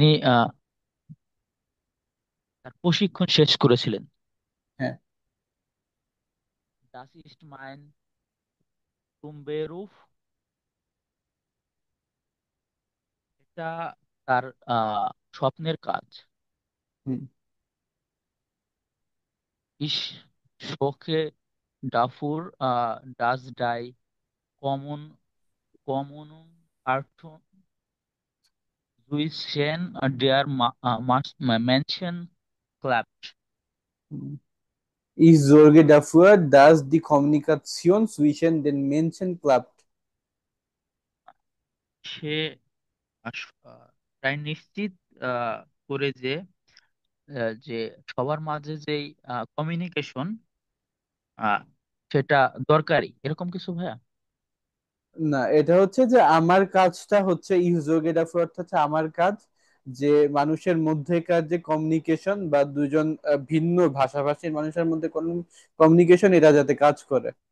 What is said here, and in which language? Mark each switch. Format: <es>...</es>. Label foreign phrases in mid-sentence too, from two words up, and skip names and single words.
<bn>তিনি তার প্রশিক্ষণ শেষ করেছিলেন। হ্যাঁ।</bn> <de>Das ist mein Traumberuf,</de> <bn>এটা তার স্বপ্নের কাজ। হুম।</bn> <de>Ich schocke dafür, dass die Kommun Kommunen Arten zwischen der Menschen klappt. Ich sorge dafür, dass die Kommunikation zwischen den Menschen klappt.</de> <bn>সে প্রায় নিশ্চিত করে যে সবার মাঝে যেই কমিউনিকেশন সেটা দরকারি, এরকম কিছু ভাইয়া। না, এটা হচ্ছে যে আমার কাজটা হচ্ছে ইউজোগেডাফর অর্থাৎ হচ্ছে আমার কাজ, যে মানুষের মধ্যেকার যে কমিউনিকেশন বা দুজন ভিন্ন ভাষাভাষীর মানুষের মধ্যে কমিউনিকেশন এটা যাতে কাজ করে।</bn>